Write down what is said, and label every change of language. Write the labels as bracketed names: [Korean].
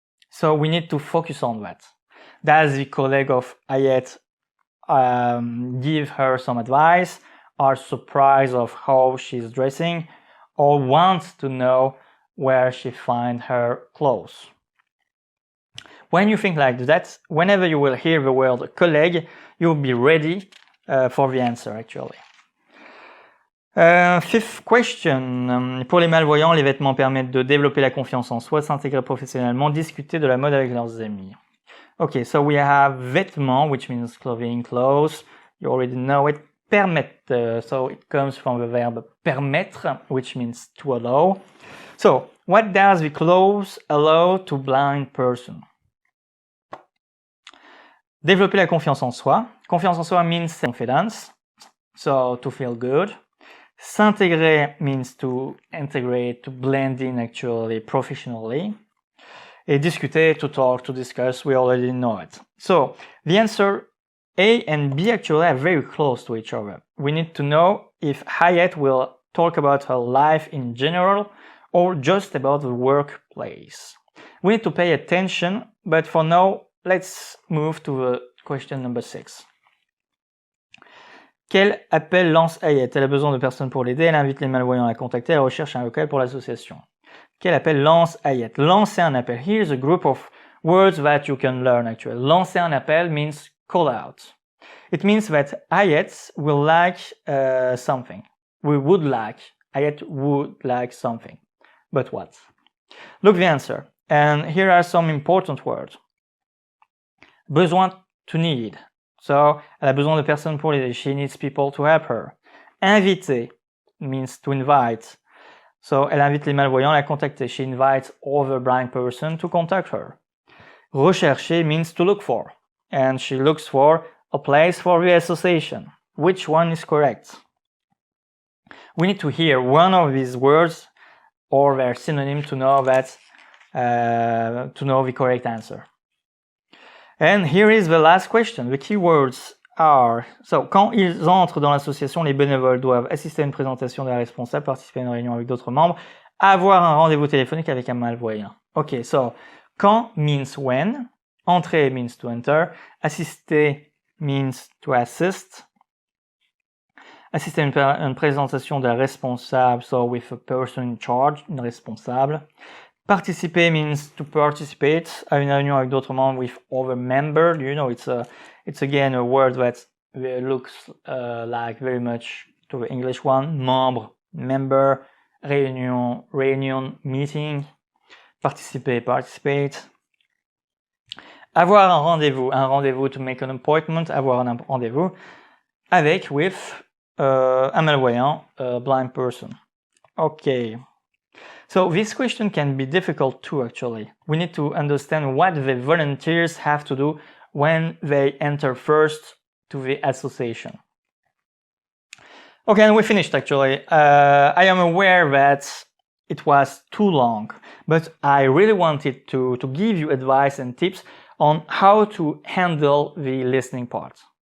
[English] So we need to focus on that. Does the colleague of Hayet give her some advice, are surprised of how she's dressing, or wants to know where she finds her clothes? When you think like that, whenever you will hear the word collègue, you'll be ready for the answer actually. Fifth question. [French] Pour les malvoyants, les vêtements permettent de développer la confiance en soi, s'intégrer professionnellement, discuter de la mode avec leurs amis. [English] Okay, so we have vêtements, which means clothing, clothes. You already know it. Permettre, so it comes from the verb permettre, which means to allow. So, what does the clothes allow to blind person? [French] Développer la confiance en soi. Confiance en soi [English] means confidence, so to feel good. S'intégrer means to integrate, to blend in actually professionally. Et discuter, to talk, to discuss, we already know it. So, the answer A and B actually are very close to each other. We need to know if Hayet will talk about her life in general or just about the workplace. We need to pay attention, but for now, let's move to question number 6. [French] Quel appel lance Hayet? Elle a besoin de personnes pour l'aider, elle invite les malvoyants à la contacter, elle recherche un local pour l'association. Quel appel lance Hayet? Lancer un appel. [English] Here's a group of words that you can learn actually. [French] Lancer un appel [English] means call out. It means that Hayet will like something. Hayet would like something. But what? Look the answer. And here are some important words. Besoin, to need. [French] So, elle a besoin de personnes pour l'aider. [English] She needs people to help her. Inviter means to invite. [French] So, elle invite les malvoyants à la contacter. [English] She invites other blind person to contact her. Rechercher means to look for. And she looks for a place for the association. Which one is correct? We need to hear one of these words or their synonym to know that to know the correct answer. And here is the last question. The key words are, so, [French] quand ils entrent dans l'association, les bénévoles doivent assister à une présentation de la responsable, participer à une réunion avec d'autres membres, avoir un rendez-vous téléphonique avec un malvoyant. [English] Okay, so, quand means when, entrer means to enter, assister means to assist, [French] assister à une présentation de la responsable, [English] so with a person in charge, une responsable. Participer means to participate [French] à une réunion avec d'autres membres [English] with other members. You know, it's again a word that looks like very much to the English one. Membre, member, réunion, meeting. Participer, participate. [French] Avoir un rendez-vous [English] to make an appointment, [French] avoir un rendez-vous avec, with, un malvoyant, [English] a blind person. Okay. So this question can be difficult too actually. We need to understand what the volunteers have to do when they enter first to the association. Okay, and we finished actually. I am aware that it was too long, but I really wanted to give you advice and tips on how to handle the listening part.